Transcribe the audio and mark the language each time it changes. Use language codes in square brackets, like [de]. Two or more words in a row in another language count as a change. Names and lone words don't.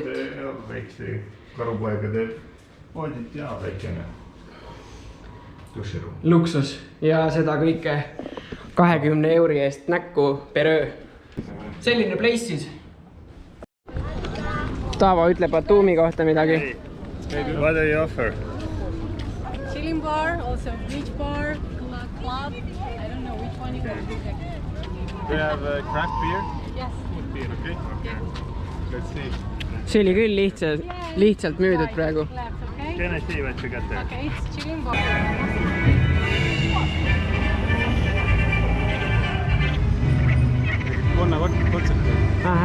[et] väikse karupoegade voodit ja väikene duširuum. Luksus ja seda kõike 20 euri eest näkku per öö. Selline place siis. Taavo ütle Batumi kohta midagi. [en] What do you offer? Chilling bar, also beach bar, club. I don't know which one you want to pick. We have craft beer. Yes. Beer, okay? Yeah. Let's see. [et] See oli küll lihtsalt müüdud praegu. [en] Left, okay? Can I see what you got there? Okay, it's chilling bar. [et] Konna kontsept.